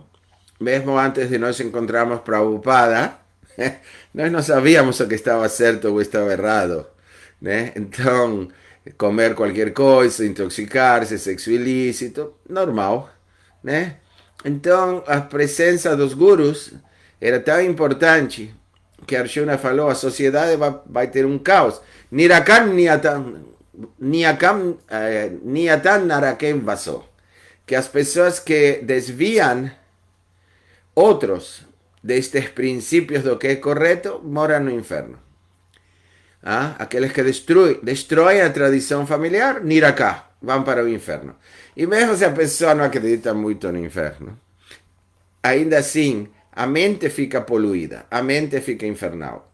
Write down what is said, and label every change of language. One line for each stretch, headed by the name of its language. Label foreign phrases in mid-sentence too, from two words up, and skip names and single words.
Portuguese: Mesmo antes de nós encontrarmos Prabhupada, nós não sabíamos o que estava certo ou estava errado, né? Então, comer qualquer coisa, intoxicar-se, sexo ilícito, normal, né? Então, a presença dos gurus era tão importante que Arjuna falou, a sociedade vai ter um caos.
Sanskrit: Nirakam niyatam narakem vaso.
Portuguese: Que as pessoas que desviam outros destes princípios do que é correto moram no inferno. Aqueles que destroem a tradição familiar, niraká, vão para o inferno. E mesmo se a pessoa não acredita muito no inferno, ainda assim, a mente fica poluída, a mente fica infernal.